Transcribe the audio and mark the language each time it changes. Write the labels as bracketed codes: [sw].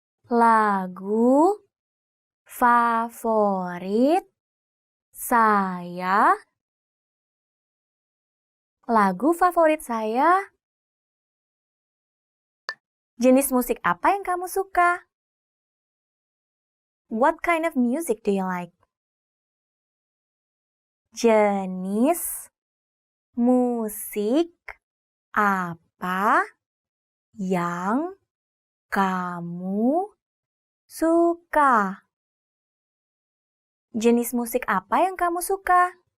[id] Lagu favorit saya. Lagu favorit saya. Jenis musik apa yang kamu suka? [en] What kind of music do you like? [id] Jenis musik apa yang kamu suka? Jenis musik apa yang kamu suka?